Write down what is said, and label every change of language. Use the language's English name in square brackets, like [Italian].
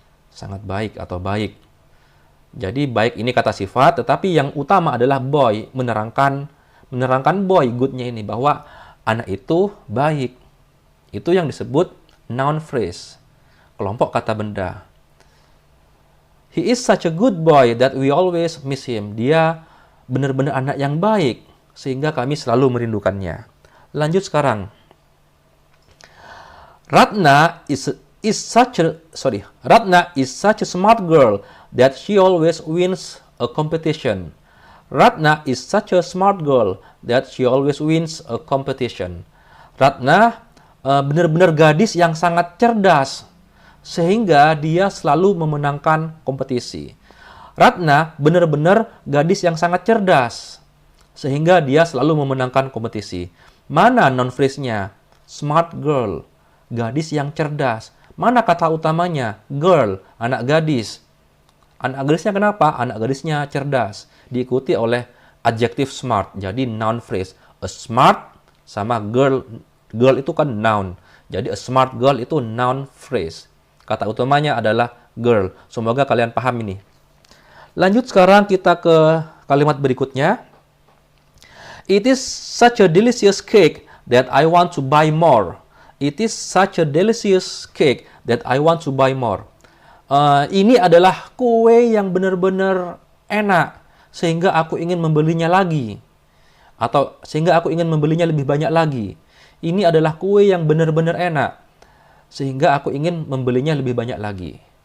[Indonesian] Sangat baik atau baik. Jadi baik ini kata sifat, tetapi yang utama adalah boy, menerangkan boy goodnya ini bahwa anak itu baik. Itu yang disebut noun phrase, kelompok kata benda. [English] He is such a good boy that we always miss him. [Indonesian] Dia benar-benar anak yang baik sehingga kami selalu merindukannya. Lanjut sekarang. [English] Ratna is such a smart girl that she always wins a competition. Ratna is such a smart girl that she always wins a competition. [Indonesian] Ratna benar-benar gadis yang sangat cerdas sehingga dia selalu memenangkan kompetisi. Ratna benar-benar gadis yang sangat cerdas sehingga dia selalu memenangkan kompetisi. Mana noun phrase-nya? Smart girl, gadis yang cerdas. Mana kata utamanya? Girl, anak gadis. Anak gadisnya kenapa? Anak gadisnya cerdas. Diikuti oleh adjektif smart. Jadi noun phrase. A smart sama girl. Girl itu kan noun. Jadi a smart girl itu noun phrase. Kata utamanya adalah girl. Semoga kalian paham ini. Lanjut sekarang kita ke kalimat berikutnya. [English] It is such a delicious cake that I want to buy more. It is such a delicious cake that I want to buy more. [Indonesian] Ini adalah kue yang benar-benar enak sehingga aku ingin membelinya lagi. Atau sehingga aku ingin membelinya lebih banyak lagi. Ini adalah kue yang benar-benar enak. Sehingga aku ingin membelinya lebih banyak lagi.